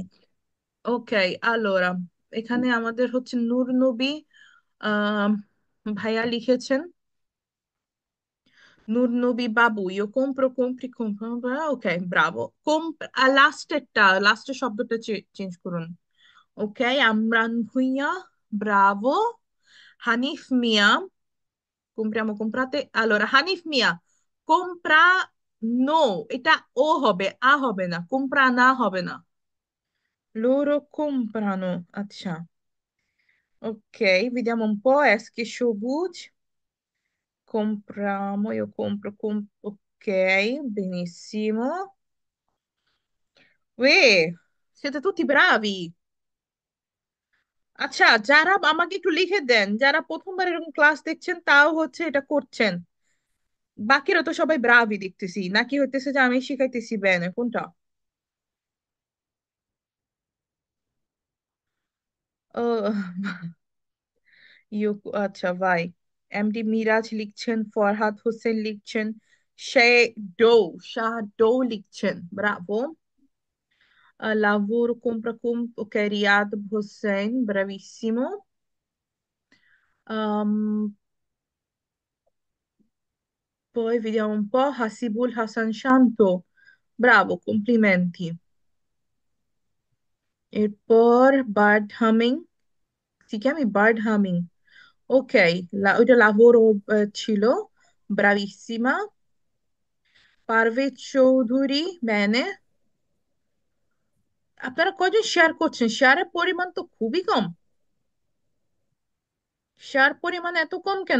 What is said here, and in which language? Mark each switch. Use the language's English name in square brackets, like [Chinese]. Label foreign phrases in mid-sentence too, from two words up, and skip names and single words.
[Bangla] ওকে, আলোরা, এখানে আমাদের হচ্ছে নূর নবী আহ ভাইয়া লিখেছেন, নূর নবী বাবু, [Italian] io compro compri compro, [Bangla] ওকে ব্রাভো। লাস্টেরটা, লাস্টের শব্দটা চেঞ্জ করুন। ওকে, আমরান ভুঁইয়া, ব্রাভো। হানিফ মিয়া, [Italian] compriamo comprate, allora [Bangla] হানিফ মিয়া [Italian] compra, no, [Bangla] এটা ও হবে, আ হবে না, compra না হবে না, [Italian] loro comprano, আচ্ছা। Ok, vediamo un po', eschi সবুজ, compriamo, io compro, ok, benissimo. Siete tutti bravi। [Bangla] আচ্ছা, যারা আমাকে একটু লিখে দেন, যারা প্রথমবার এরকম ক্লাস দেখছেন তাও হচ্ছে এটা করছেন, বাকিরা তো সবাই ব্রাভি দেখতেছি, নাকি হইতেছে যে আমি শিখাইতেছি বেনে কোনটা? ও, ইউ, আচ্ছা ভাই। এমডি মিরাজ লিখছেন, ফরহাদ হোসেন লিখছেন, শে ডো শাহ ডো লিখছেন, ব্রাভো। [Italian] Lavoro compra ok, Riyad Hossein, bravissimo. Um, Poi vediamo un po', Hasibul Hassan Shanto, bravo, complimenti. [Bangla] এরপর বার্ড হামিং, [Italian] si chiami বার্ড হামিং, ok, ওইটা lavoro ছিল, bravissima. পারভেজ চৌধুরী, bene. [Bangla] আপনারা কয়জন শেয়ার করছেন? শেয়ারের পরিমাণ তো খুবই কম। শেয়ার পরিমাণ এত কম কেন?